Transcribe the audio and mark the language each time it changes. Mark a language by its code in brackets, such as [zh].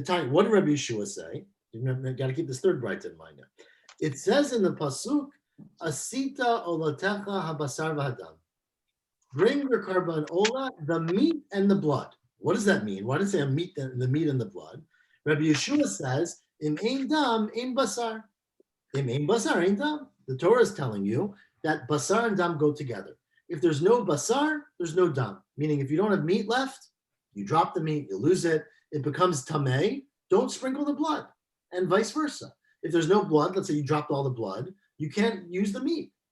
[en] What did Rabbi Yeshua say? You've got to keep this third bright in mind now. It says in the pasuk, [he] "Asita olatecha habasar v'hadam." [en] Bring your karban ola, the meat and the blood. What does that mean? Why does it say the meat and the blood? Rabbi Yeshua says, [he] "Im ein dam, ein basar." Im ein basar, ein dam. [en] The Torah is telling you that basar and dam go together. If there's no basar, there's no dam. Meaning, if you don't have meat left, you drop the meat, you lose it, it becomes tameh. Don't sprinkle the blood, and vice versa. If there's no blood, let's say you dropped all the blood, you can't use the meat.